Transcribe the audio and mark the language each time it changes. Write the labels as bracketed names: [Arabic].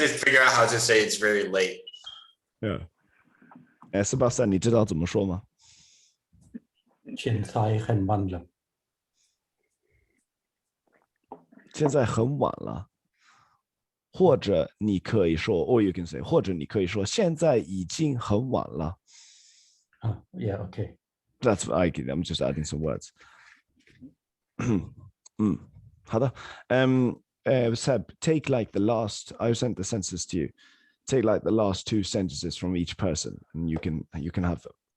[English] to figure out how to say it's very late. Yeah. [Chinese] Sebastian, 你知道怎么说吗？现在很晚了。现在很晚了。或者你可以说 or you can say 或者你可以说现在已经很晚了。 [English] Yeah, okay. That's I'm just adding some words. 好的。 Seb, take like the last. I sent the sentences to you. Take like the last 2 sentences from each person, and you can have them.